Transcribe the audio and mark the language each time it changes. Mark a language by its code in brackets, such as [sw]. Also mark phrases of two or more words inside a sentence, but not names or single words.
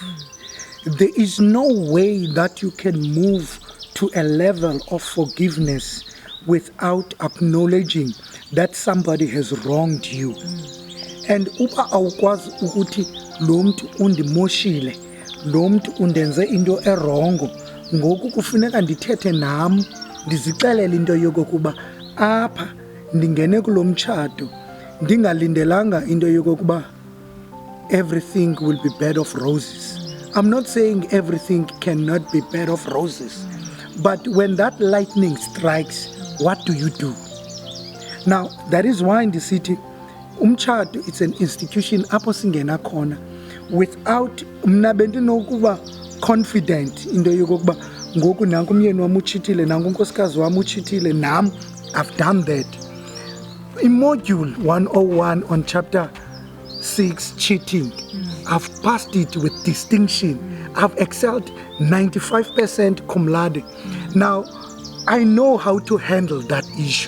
[en] There is no way that you can move to a level of forgiveness without acknowledging that somebody has wronged you. [xh] And uba awukwazi ukuthi lo muntu undimoshile, lo muntu undenze into erongo, ngoku kufuneka ndithethe nam ndizixelele into yokokuba apha ndingene kulo mtshato ndingalindelanga into yokokuba [en] everything will be bed of roses. I'm not saying everything cannot be bed of roses, but when that lightning strikes, what do you do? Now, that is why in the city, [xh] umtshato, [en] it's an institution [xh] apho singena khona without mna bendinokuba confident into yokokuba ngoku nanku umyeni wam utshitile, nanku unkosikazi wam utshitile, nam [en] I've done that. In module 101 on chapter 6, cheating, I've passed it with distinction. I've excelled 95% cum laude. Now, I know how to handle that issue.